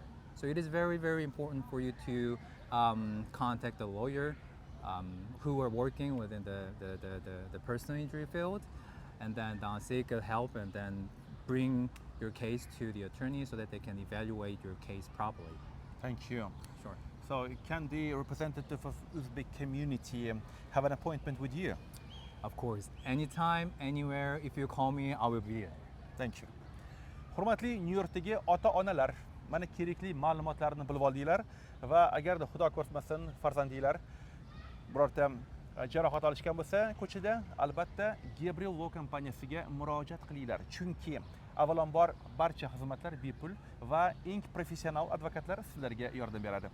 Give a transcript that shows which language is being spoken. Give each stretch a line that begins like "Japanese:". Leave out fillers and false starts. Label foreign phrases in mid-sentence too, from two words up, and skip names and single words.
English: So it is very, very important for you to contact a lawyer who are working within the personal injury field, and then seek help and then bring your case to the attorney so that they can evaluate your case properly. Thank you. Sure. So, can the representative of Uzbek community have an appointment with you? Of course, anytime, anywhere, if you call me, I will be there. Thank you.
Uzbek: Hurmatli New Yorkdagi ota-onalar, mana kerakli ma'lumotlarni bilib oldinglar va agarda xudo ko'rmasin farzandinglar birorta jarohat olishgan bo'lsa, ko'chada albatta Gabriel Law kompaniyasiga murojaat qilinglar. Chunki avvalambor barcha xizmatlar bepul va eng professional advokatlar sizlarga yordam beradi.